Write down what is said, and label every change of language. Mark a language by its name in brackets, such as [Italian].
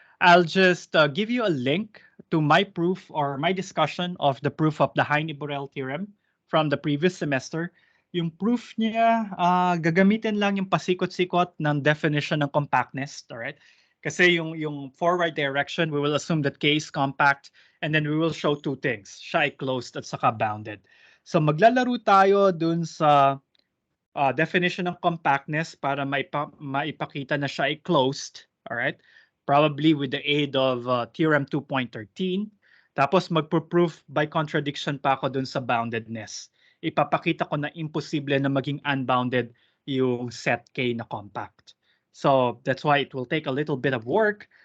[English] I'll just give you a link to my proof or my discussion of the proof of the Hiney-Borel theorem from the previous semester. [Filipino] Yung proof niya, gagamitin lang yung pasikot-sikot ng definition ng compactness, alright? [English] Kasi yung forward direction, we will assume that K is compact, and then we will show two things. [Filipino] Siya ay closed at saka bounded. So maglalaro tayo dun sa definition ng compactness para maipakita na siya ay closed. [English] Alright? Probably with the aid of Theorem 2.13. [Filipino] Tapos magpo-proof by contradiction pa ako dun sa boundedness. Ipapakita ko na imposible na maging unbounded yung set K na compact. [English] So that's why it will take a little bit of work.